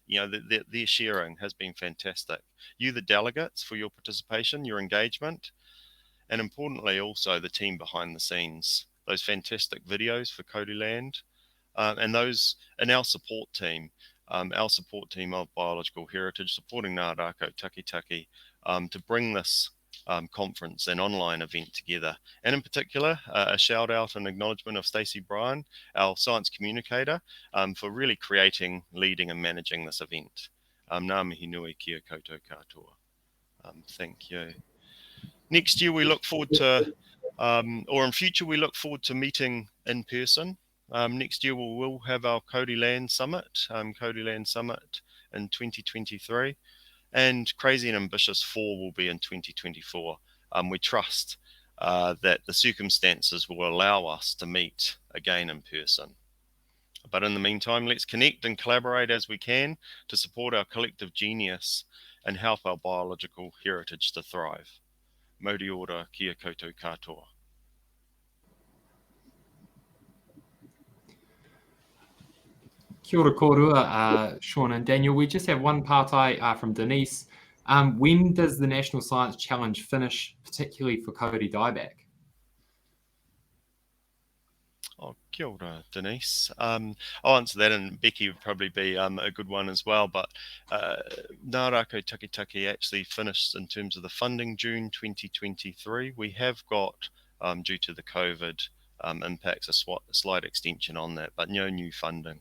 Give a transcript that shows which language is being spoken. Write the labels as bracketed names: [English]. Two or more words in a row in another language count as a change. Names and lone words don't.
[English] Their sharing has been fantastic. You, the delegates, for your participation, your engagement, and importantly also the team behind the scenes, those fantastic videos for Kauri Land, and those in our support team of biological heritage, supporting Ngā Rākau Taketake to bring this conference and online event together. And in particular, a shout out and acknowledgement of Stacey Bryan, our science communicator, for really creating, leading and managing this event. [Māori] Ngā mihi nui kia koutou katoa. [English] Thank you. Next year we look forward to, or in future we look forward to meeting in person. Next year we will have our Kauri Land Summit, in 2023, and Crazy and Ambitious 4 will be in 2024. We trust that the circumstances will allow us to meet again in person. But in the meantime, let's connect and collaborate as we can to support our collective genius and help our biological heritage to thrive. [Māori] Mauri ora kia koutou katoa. Kia ora kōrua, Shaun and Daniel. [English] We just have one pārtai from Denise. When does the National Science Challenge finish, particularly for Kauri dieback? [Māori] Oh, kia ora, Denise. [English] I'll answer that, and Beccy would probably be a good one as well. But Ngā Rākau Taketake actually finished in terms of the funding June 2023. We have got, due to the COVID impacts, a slight extension on that, but no new funding.